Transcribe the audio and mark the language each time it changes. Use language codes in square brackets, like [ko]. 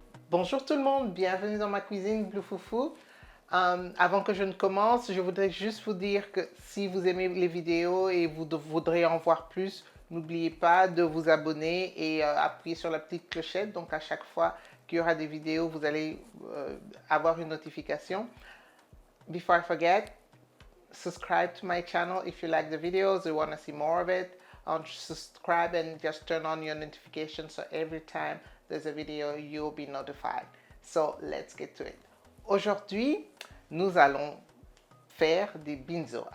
[fr] Bonjour tout le monde, bienvenue dans ma cuisine Blue Fufu. Avant que je ne commence, je voudrais juste vous dire que si vous aimez les vidéos et vous voudrez en voir plus, n'oubliez pas de vous abonner et appuyer sur la petite clochette. Donc à chaque fois qu'il y aura des vidéos, vous allez avoir une notification. [en] Before I forget, subscribe to my channel if you like the videos or want to see more of it. Subscribe and just turn on your notifications so every time there's a video you'll be notified. So let's get to it. [fr] Aujourd'hui, nous allons faire des binzo.